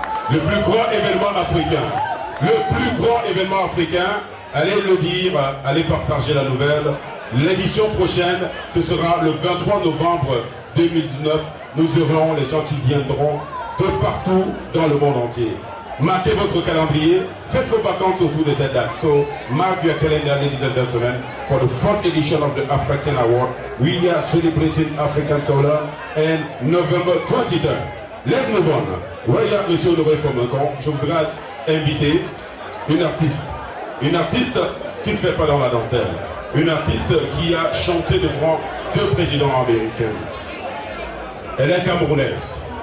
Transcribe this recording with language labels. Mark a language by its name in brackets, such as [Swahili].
[French] Le plus grand événement africain. Le plus grand événement africain. Allez le dire, allez partager la nouvelle. L'édition prochaine, ce sera le 23 novembre 2019. Nous aurons les gens qui viendront de partout dans le monde entier. Marquez votre calendrier, faites vos vacances autour de cette date. [English] So, mark your calendar, ladies and gentlemen, for the 4th edition of the African Award. We are celebrating African Color and November 23rd. Let's move on. [French] Voilà, monsieur Honoré Fomencon, je voudrais inviter une artiste. Une artiste qui ne fait pas dans la dentelle. Une artiste qui a chanté devant 2 présidents américains. Elle est camerounaise.